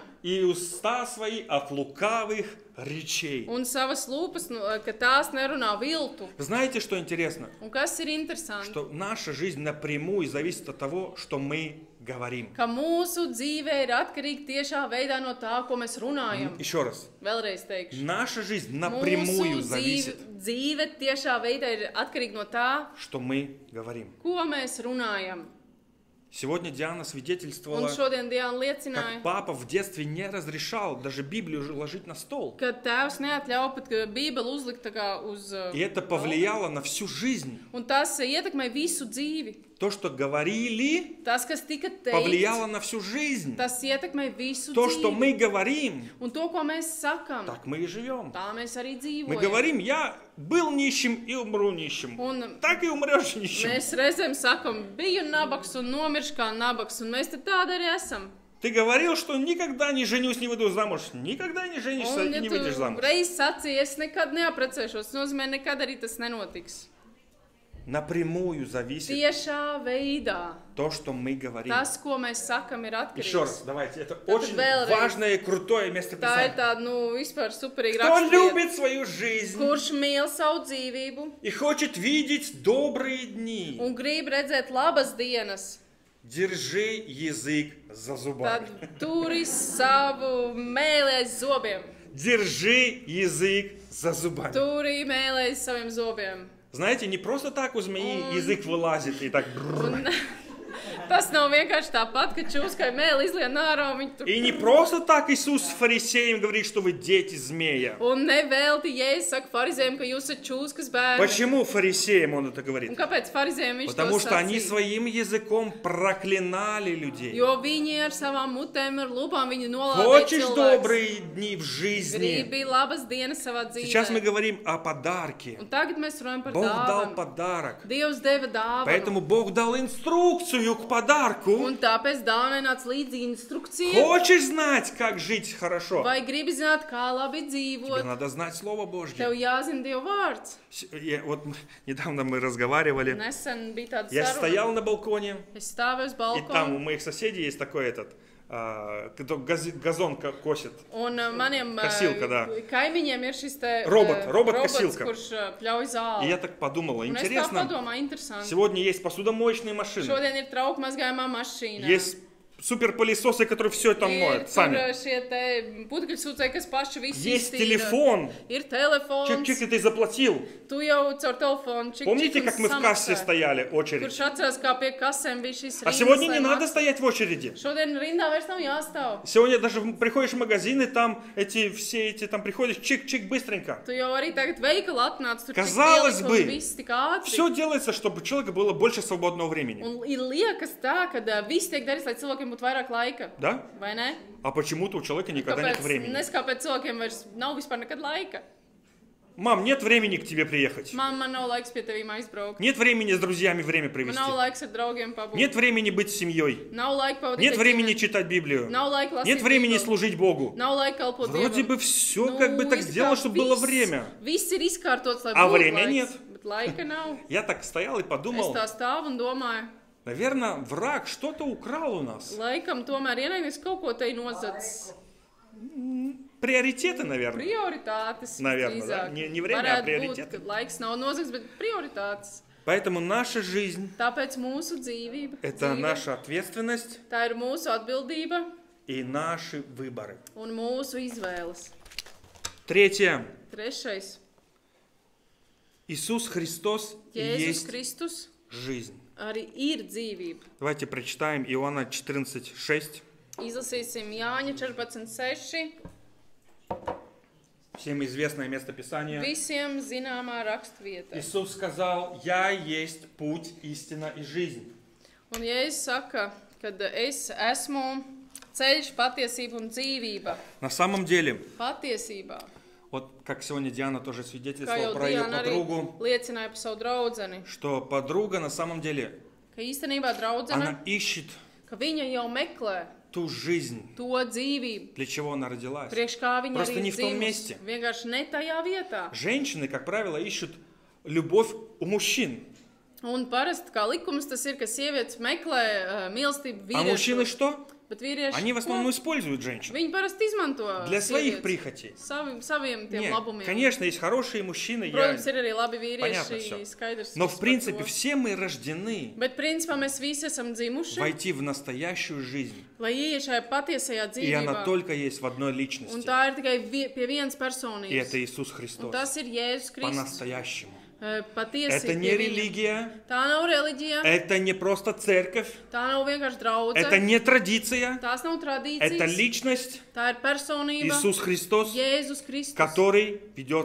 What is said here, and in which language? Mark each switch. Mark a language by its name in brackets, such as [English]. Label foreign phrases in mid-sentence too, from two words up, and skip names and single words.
[Russian] И уста свои от лукавых речей. [Latvian] Un savas lūpas, ka tās nerunā viltu. [Russian] Знаете, что интересно? [Latvian] Un kas ir interesanti? [Russian] Что наша жизнь напрямую зависит от того, что мы говорим. [Latvian] Ka mūsu dzīve ir atkarīga tiešā veidā no tā, ko mēs runājam. [Russian] Еще раз. [Latvian] Vēlreiz teikšu. [Russian] Наша жизнь напрямую [Latvian] Mūsu [Russian] зависит, [Latvian] dzīve tiešā veidā ir atkarīga no tā, [Russian] что мы говорим. [Latvian] ko mēs runājam. [Russian] Сегодня Диана [Latvian] Un [Russian] свидетельствовала, [Latvian] šodien Diana liecināja, [Russian] как папа в детстве не разрешал даже Библию ложить на стол. [Latvian] ka tēvs neatļauj pat Bībeli uzlikt tā kā uz... [Russian] И это повлияло на всю жизнь. [Latvian] Un tas ietekmē visu dzīvi. [Russian] То, что говорили, [Latvian] Tas, kas tika [Russian] повлияло [Latvian] teikts, [Russian] на всю жизнь. [Latvian] tas ietekmē visu [Russian] То, что [Latvian] dzīvi. [Russian] мы говорим, [Latvian] Un to, ko mēs sakam, [Russian] так мы и живем. [Latvian] tā mēs arī [Russian] Мы [Latvian] dzīvojam. [Russian] говорим, я был нищим и умру нищим. [Latvian] Un [Russian] Так и умрешь нищим. [Latvian] mēs reizēm sakam, biju nabaks un nomiršu kā nabaks, un mēs te tādi arī esam. [Russian] Ты говорил, что никогда не женюсь, не выйду замуж. Никогда не женишься [Latvian] Un, [Russian] и [Latvian] ja [Russian] не [Latvian] tu [Russian] выйдешь замуж. [Latvian] reiz sacīji, es nekad neaprecēšos, tas nozīmē, nekad arī tas nenotiks. [Russian] Напрямую зависит [Latvian] Tiešā veidā [Russian] то, что мы говорим. [Latvian] tas, ko mēs sakam, ir [Russian] Еще раз, [Latvian] atkarīgs. [Russian] давайте. Это [Latvian] Tad [Russian] очень [Latvian] vēlreiz. [Russian] важное и крутое место [Latvian] Tā ir [Russian] Писания. [Latvian] tāda, vispār superīga [Russian] Кто [Latvian] raksturvieta. [Russian] любит свою жизнь [Latvian] Kurš mīl savu dzīvību [Russian] и хочет видеть добрые дни, [Latvian] un grib redzēt labas dienas, [Russian] держи язык за [Latvian] tad [Russian] зубами. [Latvian] turi savu mēli aiz zobiem. [Russian] Держи язык за зубами. [Latvian] Turi mēli aiz saviem zobiem. [Russian] Знаете, не просто так у змеи язык вылазит и так... [Latvian] Un, tas nav vienkārši tāpat, ka čūskai mēli izlien ārā un viņi tur. [Russian] И не просто так Иисус фарисеям говорит, что вы дети змея. [Latvian] Un nevelti Jēzus saka farizējiem, ka jūs esat čūskas bērni. [Russian] Почему фарисеям он это [Latvian] Un [Russian] говорит? [Latvian] kāpēc farizējiem viņš [Russian] Потому [Latvian] to [Russian] что они [Latvian] sacīja? [Russian] своим языком проклинали людей. [Latvian] Jo viņi ar savām mutēm, ar lūpām viņi nolādēja [Russian] Хочешь [Latvian] cilvēkus. [Russian] добрые дни в жизни? [Latvian] Gribi labas dienas savā [Russian] Сейчас мы [Latvian] dzīvē. [Russian] говорим о подарке. [Latvian] Un tagad mēs runājam par [Russian] Бог дал [Latvian] dāvanu. [Russian] подарок. [Latvian] Dievs deva dāvanu. [Russian] Поэтому Бог дал инструкцию к подарку. [Latvian] Un tāpēc dāvanai nāca līdzi instrukcija. [Russian] Хочешь знать, как жить хорошо? [Latvian] Vai gribi zināt, kā labi [Russian] Тебе [Latvian] dzīvot? [Russian] надо знать Слово Божье. [Latvian] Tev jāzina Dieva vārds. [Russian] Вот недавно мы разговаривали. [Latvian] Nesen bija tāda [Russian] Я [Latvian] saruna. [Russian] стоял на балконе, [Latvian] Es stāvēju uz [Russian] и там у [Latvian] balkona. [Russian] моих соседей есть такой кто газон косит. [Latvian] Un maniem [Russian] Косилка, да. [Latvian] kaimiņiem ir šis te [Russian] Робот, [Latvian] robots, [Russian] робот-косилка. [Latvian] kurš pļauj [Russian] И [Latvian] zāli. [Russian] я так подумал, [Latvian] Un es tā [Russian] интересно, [Latvian] padomāju, interesanti. [Russian] сегодня есть посудомоечные машины, [Latvian] Šodien ir trauku mazgājumā mašīna. [Russian] есть суперпылесосы, которые все это [Latvian] Ir [Russian] моют [Latvian] tur [Russian] сами. [Latvian] šie te putekļsūcēji, kas paši visu [Russian] Есть [Latvian] iztīra. [Russian] телефон, [Latvian] Ir telefons. [Russian] чик-чик, и ты заплатил. [Latvian] Tu jau caur telefonu čik, [Russian] Помните, [Latvian] čik un [Russian] как мы в кассе [Latvian] samaksā. [Russian] стояли, очередь? [Latvian] Kurš atceras, kā pie kasēm bija šis [Russian] А [Latvian] rindas, [Russian] сегодня [Latvian] lai [Russian] не надо [Latvian] maksā? [Russian] стоять в очереди. [Latvian] Šodien rindā vairs nav jāstāv. [Russian] Сегодня даже приходишь в магазин, и там все эти, там приходишь, чик-чик, быстренько. [Latvian] Tu jau arī tagad veikala atnāc, tur [Russian] Казалось [Latvian] tik [Russian] бы, [Latvian] pielika un viss tik ātri. [Russian] Все делается, чтобы у человека было больше свободного времени. [Latvian] Un ir liekas tā, ka viss tiek darīts, lai cilvēkiem būtu vairāk laika. [Russian] Да? [Latvian] Vai ne? [Russian] А почему-то у человека никогда нет времени. [Latvian] Kāpēc cilvēkiem vairs nav vispār nekad laika? [Russian] Мам, нет времени к тебе приехать. [Latvian] Man nav laiks pie tevīm aizbraukt. [Russian] Нет времени с друзьями время [Latvian] Man [Russian] провести. [Latvian] nav laiks ar draugiem pabūt. [Russian] Нет времени быть с семьей. [Latvian] Nav laika pavadīt [Russian] Нет [Latvian] ar [Russian] времени [Latvian] ģimeni. [Russian] читать Библию. [Latvian] Nav laika lasīt [Russian] Нет времени [Latvian] Bībeli. [Russian] служить Богу. [Latvian] Nav laika kalpot [Russian] Вроде [Latvian] Dievam. [Russian] бы все как бы так [Latvian] it kā [Russian] сделано, чтобы было [Latvian] viss- [Russian] время. [Latvian] Viss ir izkārtots, lai [Russian] А [Latvian] būtu [Russian] время [Latvian] laiks, [Russian] нет. [Latvian] bet laika nav. [Russian] Я так стоял и [Latvian] Es [Russian] подумал, [Latvian] tā stāvu un domāju, [Russian] наверное, враг что-то украл у нас. [Latvian] laikam tomēr ienaidnieks kaut ko te nozadz. [Russian] Приоритеты, наверное. [Latvian] Prioritātes. [Russian] Наверно, да? [Latvian] visdrīzāk. [Russian] Не время, а [Latvian] Varētu [Russian] приоритеты. [Latvian] būt, ka laiks nav nozagts, bet prioritātes. [Russian] Поэтому наша жизнь [Latvian] Tāpēc mūsu dzīvība, – [Russian] это [Latvian] dzīve, [Russian] наша ответственность [Latvian] tā ir mūsu atbildība [Russian] и наши выборы. [Latvian] un mūsu izvēles. [Russian] Третье. [Latvian] Trešais. [Russian] Иисус Христос и [Latvian] Jēzus [Russian] есть [Latvian] Kristus [Russian] жизнь. [Latvian] arī ir dzīvība. [Russian] Давайте прочитаем Иоанна 14:6. [Latvian] Izlasīsim Jāņa 14.6. [Russian] Всем известное местописание. [Latvian] Visiem zināmā rakstvieta. [Russian] Иисус сказал, «Я есть путь, истина и жизнь». [Latvian] Un Jēzus saka, ka es esmu ceļš, patiesība un dzīvība. [Russian] На самом деле, [Latvian] Patiesībā. [Russian] вот как сегодня Диана тоже [Latvian] Kā [Russian] свидетельствовала [Latvian] jau [Russian] про ее [Latvian] Diana arī [Russian] подругу, [Latvian] liecināja par savu draudzeni, [Russian] что подруга на самом деле, [Latvian] ka īstenībā draudzene, [Russian] она ищет [Latvian] ka viņa jau meklē [Russian] ту жизнь, [Latvian] to dzīvību, [Russian] для чего она родилась. [Latvian] priekš kā viņa [Russian] Просто [Latvian] arī [Russian] не в том [Latvian] dzimusi. [Russian] месте. [Latvian] Vienkārši ne tajā vietā. [Russian] Женщины, как правило, ищут любовь у мужчин. [Latvian] Un parasti kā likums tas ir, ka sievietes meklē mīlestību [Russian] А мужчины [Latvian] vīriešos. [Russian] что? [Latvian] Bet vīrieši, [Russian] Они в основном [Latvian] ko? [Russian] используют женщин [Latvian] Viņi parasti izmanto [Russian] для своих [Latvian] sievietes [Russian] прихотей. [Latvian] saviem tiem [Russian] Нет, [Latvian] labumiem. [Russian] конечно, есть хорошие мужчины, [Latvian] Protams, ir arī labi [Russian] Понятно [Latvian] vīrieši, [Russian] всё. [Latvian] skaidrs. [Russian] но [Latvian] viss [Russian] в [Latvian] par [Russian] принципе [Latvian] to. [Russian] все мы rождены [Latvian] Bet principā mēs visi esam dzimuši, [Russian] войти в настоящую жизнь. [Latvian] lai ieiet šajā patiesajā [Russian] И она [Latvian] dzīvībā. [Russian] только есть в одной [Latvian] Un [Russian] lичности. [Latvian] tā ir tikai pie vienas [Russian] И [Latvian] personības. [Russian] это Иисус [Latvian] Un [Russian] Христос. [Latvian] tas ir Jēzus Kristus. [Russian] По-настоящему. [Latvian] Patiesi [Russian] Это не [Latvian] pie viņa. [Russian] религия, [Latvian] Tā nav reliģija, [Russian] это не просто церковь, [Latvian] tā nav vienkārši draudze, [Russian] это не традиция, [Latvian] tās nav [Russian] это [Latvian] tradīcijas, [Russian] личность [Latvian] tā ir personība, [Russian] Иисус Христос, [Latvian] Jēzus Kristus, [Russian] который ведет